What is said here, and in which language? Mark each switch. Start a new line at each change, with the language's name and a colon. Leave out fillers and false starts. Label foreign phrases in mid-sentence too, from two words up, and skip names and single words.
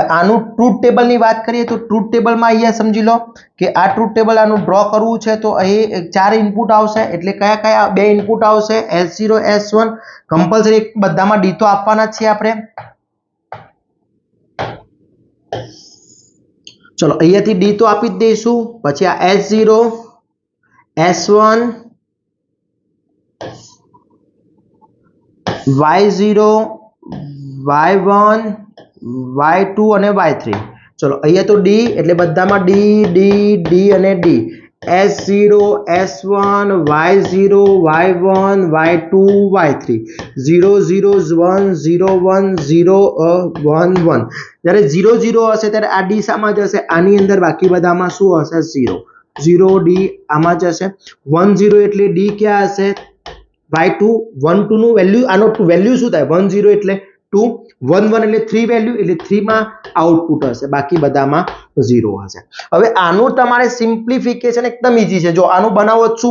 Gujarati: આનું
English: truth table
Gujarati: ની વાત કરીએ તો
English: truth table
Gujarati: માં અહીંયા સમજી લો કે આ
English: truth table
Gujarati: આનું ડ્રો કરવું છે તો અહીં 4 ઇનપુટ આવશે એટલે કયા બે ઇનપુટ આવશે s0 s1 કમ્પલસરી બધામાં ડી તો આપવાના જ છે આપણે ચલો અહીંયાથી ડી તો આપી જ દઈશું પછી આ s0 s1 y0 y1 y2 અને y3 ચલો અહીંયા તો ડી એટલે બધામાં ડી અને ડી s0 s1 y0 y1 y2 y3 0 0 1 0 1 0 1 1 જ્યારે 0 0 હશે ત્યારે આ ડી શામાં જશે આની અંદર બાકી બધામાં શું હશે 0 0 ડી આમાં જશે 1 0 એટલે ડી ક્યાં હશે y2 1 2 નું વેલ્યુ આનો વેલ્યુ શું થાય 1 0 એટલે 2 1 1 એટલે 3 વેલ્યુ એટલે 3 માં આઉટપુટ હશે બાકી બધામાં 0 હશે હવે આનું તમારે સિમ્પ્લિફિકેશન એકદમ ઈઝી છે જો આનું બનાવો શું